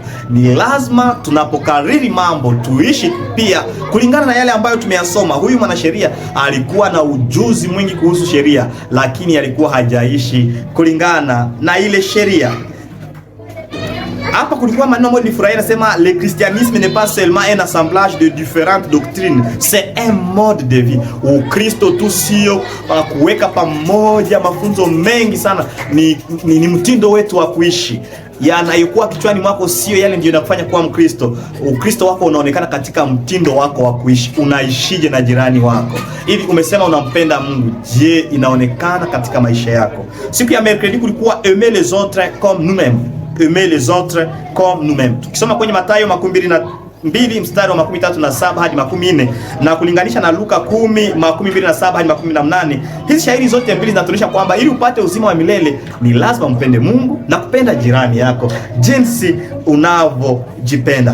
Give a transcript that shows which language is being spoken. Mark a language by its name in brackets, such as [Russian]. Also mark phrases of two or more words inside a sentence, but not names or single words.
[Swahili] Ni lazima tunapokariri mambo tuishi pia kulingana na yale ambayo tumeyasoma. Huyu mwanasheria alikuwa na ujuzi mwingi kuhusu sheria, lakini alikuwa hajaishi kulingana na ile sheria. Hapa kulikuwa maneno moja nifurahi, nasema [French] le christianisme n'est pas seulement un assemblage de différentes doctrines, c'est un mode de vie. [Swahili] Ukristo tu sio kuweka pamoja mafunzo mengi sana, ni mtindo wetu wa kuishi. Yanayokuwa kichwani mwako sio yale ndio yanakufanya kuwa Mkristo. Ukristo wako unaonekana katika mtindo wako wa kuishi. Unaishije na jirani wako? Hivi umesema unampenda Mungu, je, inaonekana katika maisha yako? Siku ya mercredi kulikuwa [French] aimer les autres comme nous-mêmes. Aimer les autres comme nous-mêmes. [Swahili] Tukisoma kwenye Mathayo 22 mstari wa 37 hadi 40 na kulinganisha na Luka 10:27 hadi 18, hizi shairi zote mbili zinatuonyesha kwamba ili upate uzima wa milele ni lazima mpende Mungu na kupenda jirani yako jinsi unavyojipenda.